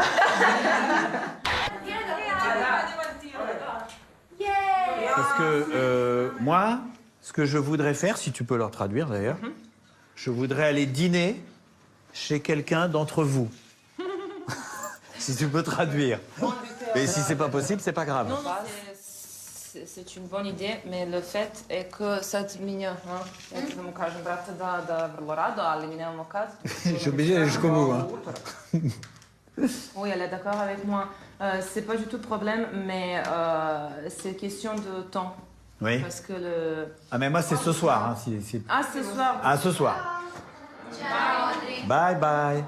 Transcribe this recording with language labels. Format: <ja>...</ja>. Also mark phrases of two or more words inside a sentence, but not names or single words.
<fr>Parce que moi, ce que je voudrais faire, si tu peux leur traduire d'ailleurs, je voudrais aller dîner chez quelqu'un d'entre vous. Si tu peux traduire. Et si c'est pas possible, c'est pas grave. Non, non, c'est une bonne idée, mais le fait est que</fr> <sr>sad mi ja ću da mu kažem, brate, da vrlo rado, ali mi nemamo kad.</sr> <fr>Je suis obligé d'aller jusqu'au bout. Hein. Oui, elle est d'accord avec moi. C'est pas du tout le problème, mais c'est question de temps. Oui. Parce que le... Ah, mais moi, c'est ce soir. Hein, Ah, ce soir. Ah, ce soir.</fr> <en>Bye bye.</en>